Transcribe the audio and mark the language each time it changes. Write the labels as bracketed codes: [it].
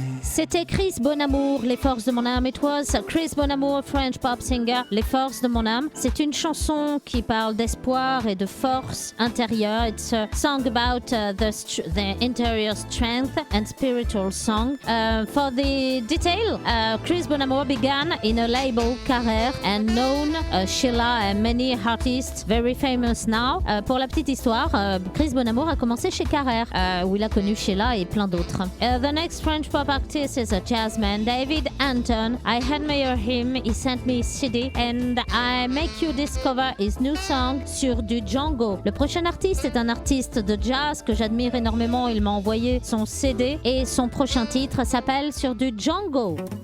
[fr] C'était Chris Bonamour, Les Forces de mon âme. [en] It was Chris Bonamour, French pop singer, Les Forces de mon âme. [fr] C'est une chanson qui parle d'espoir et de force intérieure. [en] It's a song about the interior strength and spiritual song. For the detail, Chris Bonamour began in a label Carrère and known Sheila and many artists very famous now. [fr] Pour la petite histoire, Chris Bonamour a commencé chez Carrère, où il a connu Sheila et plein d'autres. [en] The next French pop artist is a jazzman, David Anton. I admire him. He sent me his CD and I make you discover his new song sur du Django. [fr] Le prochain artiste est un artiste de jazz que j'admire énormément. Il m'a envoyé son CD et son prochain titre s'appelle Sur du Django.